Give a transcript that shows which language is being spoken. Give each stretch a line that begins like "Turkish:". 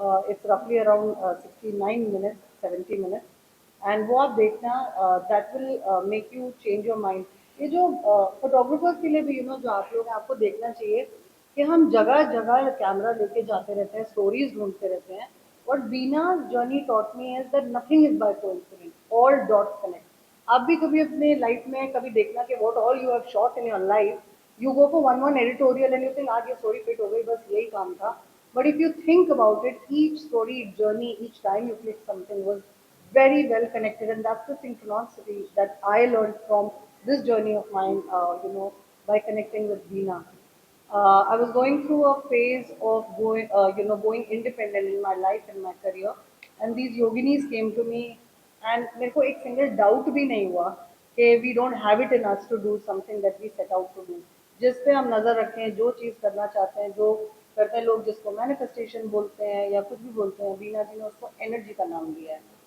English: it's रफली around 69 minutes 70 minutes and
Hindi: वो आप देखना
English: That will make you change your mind.
Hindi: ये जो फोटोग्राफर्स के लिए भी जो आप लोग हैं आपको देखना चाहिए कि हम जगह जगह कैमरा लेके जाते रहते हैं स्टोरीज ढूंढते रहते हैं.
English: What Beena's journey taught me is that nothing is by coincidence. All dots connect.
Hindi: आप भी कभी अपने लाइफ में कभी देखना कि
English: what all you have shot in your life, you go for one editorial and you think
Hindi: आज ये story fit हो गई बस यही काम था.
English: But if you think about it, each story, each journey, each time you click something was very well connected, and that's the synchronicity that I learned from this journey of mine. By connecting with Beena. I was going through a phase of going independent in my life and my career, and these yoginis came to me, and
Hindi: मेरे को एक single doubt भी नहीं हुआ कि
English: we don't have it in us to do something that we set out to do.
Hindi: जिस पे हम नजर रखें, जो चीज़ करना चाहते हैं, जो करते हैं लोग जिसको मैनिफेस्टेशन बोलते हैं या कुछ भी बोलते हैं, बीना जी ने उसको एनर्जी का नाम दिया है.